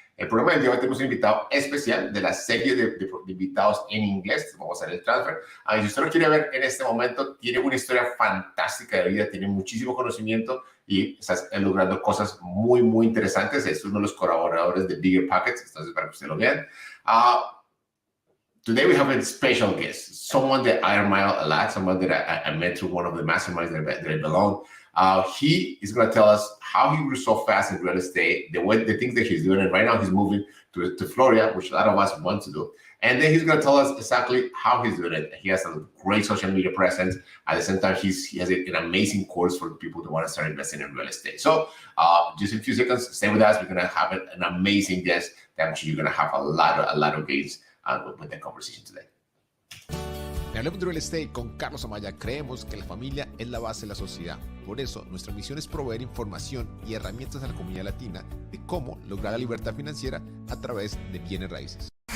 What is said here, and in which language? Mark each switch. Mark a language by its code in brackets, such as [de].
[es] El programa del día de hoy tenemos un invitado especial de la serie de invitados en inglés. Vamos a hacer el transfer. Si usted lo quiere ver en este momento, tiene una historia fantástica de vida, tiene muchísimo conocimiento y está logrando cosas muy, muy interesantes. Es uno de los colaboradores de Bigger Pockets, entonces para que usted lo vean. [en] Today we have a special guest, someone that I admire a lot, someone that I met through one of the masterminds that I belong. He is going to tell us how he grew so fast in real estate, the things that he's doing. And right now he's moving to Florida, which a lot of us want to do. And then he's going to tell us exactly how he's doing it. He has a great social media presence. At the same time, he has an amazing course for people who want to start investing in real estate. So just in a few seconds, stay with us. We're going to have an amazing guest that I'm sure you're going to have a lot of gains with the conversation today. [es] En Hablemos de Real Estate con Carlos Amaya creemos que la familia es la base de la sociedad. Por eso, nuestra misión es proveer información y herramientas a la comunidad latina de cómo lograr la libertad financiera a través de bienes raíces.